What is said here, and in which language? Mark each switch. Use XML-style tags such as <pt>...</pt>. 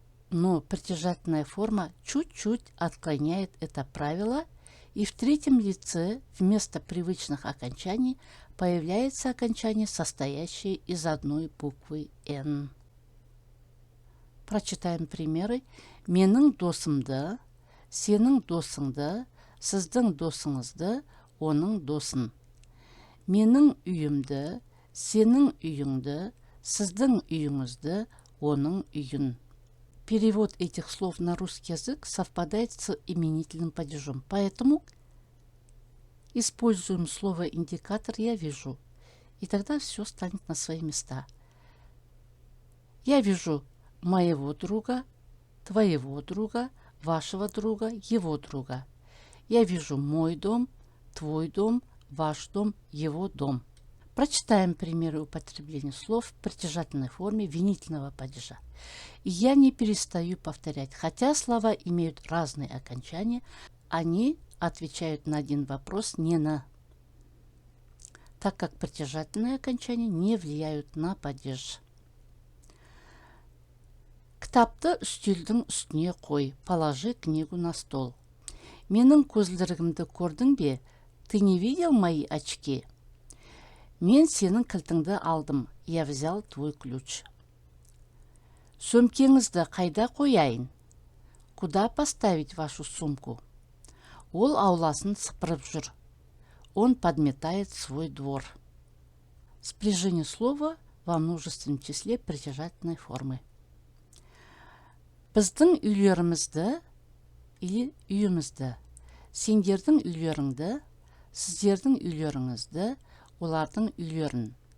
<ru>Но притяжательная форма чуть-чуть отклоняет это правило, и в третьем лице вместо привычных окончаний появляется окончание, состоящее из одной буквы «н». Прочитаем примеры.</ru> <kk>Менің досымды, сенің досыңды, сіздің досыңызды, оның досын. Менің үйімді, сенің үйіңді, сіздің үйіңізді, оның үйін.</kk> <ru>Перевод этих слов на русский язык совпадает с именительным падежом, поэтому используем слово индикатор «я вижу», и тогда все станет на свои места. Я вижу моего друга, твоего друга, вашего друга, его друга. Я вижу мой дом, твой дом, ваш дом, его дом. Прочитаем примеры употребления слов в притяжательной форме винительного падежа. И я не перестаю повторять, хотя слова имеют разные окончания, они отвечают на один вопрос, не на, так как притяжательные окончания не влияют на падеж.</ru> <kk>Кітапты үстелдің үстіне қой,</kk> <ru>положи книгу на стол.</ru> <kk>Менің көзілдірігімді көрдің бе?</kk> <ru>Ты не видел мои очки?</ru> <kk>Мен сенің кілтіңді алдым,</kk> <ru>я взял твой ключ.</ru> <kk>Сөмкеңізді қайда қояйын?</kk> <ru>Куда поставить вашу сумку?</ru> <kk>Ол ауласын сыпырып жүр.</kk> <ru>Он подметает свой двор. Спряжение слова во множественном числе притяжательной формы.</ru> <kk>Біздің үйлерімізді или үйімізді, сендердің үйлеріңді, сіздердің үйлеріңізді, олардың үйлерін.</kk>